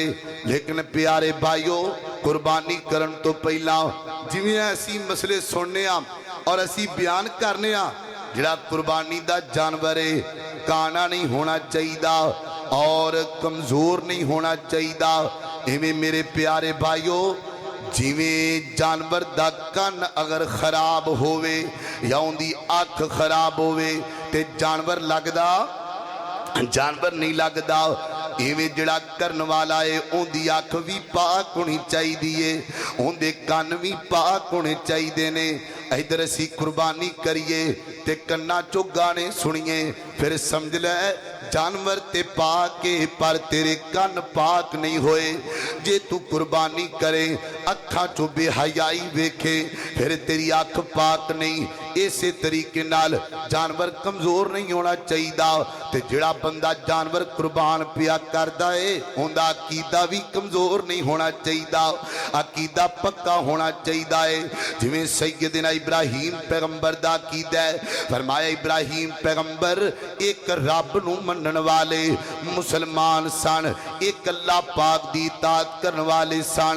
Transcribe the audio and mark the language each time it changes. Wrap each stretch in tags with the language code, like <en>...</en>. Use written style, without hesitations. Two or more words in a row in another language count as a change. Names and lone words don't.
<pa>لیکن پیارے بھائیو، قربانی کرن تو پہلا جویں ایسی مسئلے سننے اور ایسی بیان کرنے، جڑا قربانی دا جانور ہے کانا نہیں ہونا چاہیے اور کمزور نہیں ہونا چاہیے۔ ایویں میرے پیارے بھائیو، جویں جانور دا کن اگر خراب ہوئے یا ان دی آنکھ خراب ہوئے تے جانور نہیں لگدا، ایویں جڑا کرن والا ہے ان دی آنکھ بھی پاک ہونی چاہیے، ان دے کان بھی پاک ہونے چاہیے نے۔ ادھر اسی قربانی کریے تے کنا چو گانے سنیے، پھر سمجھ لے جانور تے پاکے پر تیرے کان پاک نہیں ہوئے۔ جے تو قربانی کرے اکھاں چو بے حیائی ویکھے پھر تیری آنکھ پاک نہیں۔ اسی طریقے نال جانور کمزور نہیں ہونا چاہیے، تے جہڑا بندہ جانور قربان پیا کردا ہے اوہدا عقیدہ بھی کمزور نہیں ہونا چاہیے، عقیدہ پکا ہونا چاہیے ہے. جویں سیدنا ابراہیم پیغمبر دا عقیدہ ہے، فرمایا ابراہیم پیغمبر ایک رب نوں منن والے مسلمان سن، ایک اللہ پاک دی اطاعت کرن والے سن.</pa>